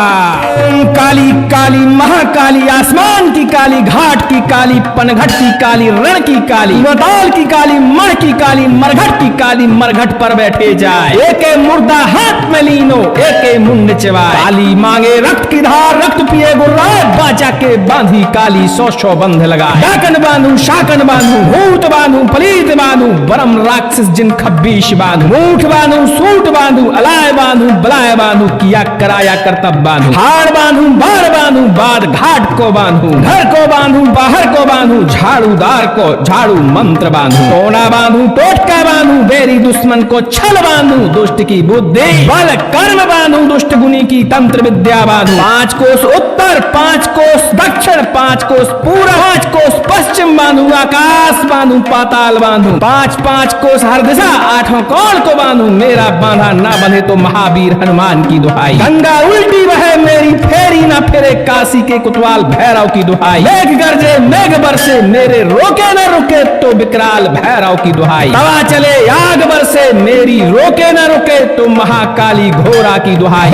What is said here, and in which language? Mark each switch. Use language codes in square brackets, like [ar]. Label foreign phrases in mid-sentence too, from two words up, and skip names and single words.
[hi] ओम काली काली महाकाली आसमान की काली, घाट की काली, पनघट की काली, रण की काली, मताल की काली, मण की काली, मरघट की काली, मरघट पर बैठे जाए। एके मुर्दा हाथ में लीनो एके मुंड चबाए। काली मांगे रक्त की धार रक्त पिए गुर्राए, बाचा के बांधी काली सौ बंध लगाए। डाकन बांधू शाकन बांधू भूत बांधू पलीत बांधू बरम राक्षस जिन खब्बीश बांधू। मूठ बांधू सूट बांधू अलाय बांधू बलाय बांधू किया कराया करतब बांधू। हाड़ बांधू बार बांधू बाद घाट को बांधू। घर को बांधू बाहर को बांधू झाड़ूदार को झाड़ू मंत्र बांधू। टोना बांधू टोटका बांधू बेरी दुश्मन को छल बांधू। दुष्ट की बुद्धि बल कर्म बांधू दुष्ट गुनी की तंत्र विद्या बांधू। 5 कोस उत्तर 5 कोस दक्षिण 5 कोस पूर्व 5 कोस पश्चिम बांधू। आकाश बांधू पाताल बांधू 5 कोस हर दिशा 8 कोण को बांधू। मेरा बांधा ना बंधे तो महावीर हनुमान की दुहाई। गंगा उल्टी बहे मेरी फेरी ना फिरे काशी के कुतवाल भैरव की दुहाई। मेघ गरजे मेघ बरसे मेरे रोके न रुके तो विकराल भैरव की दुहाई। तवा चले आग बरसे मेरी रोके न रुके तो महाकाली घोरा की दुहाई।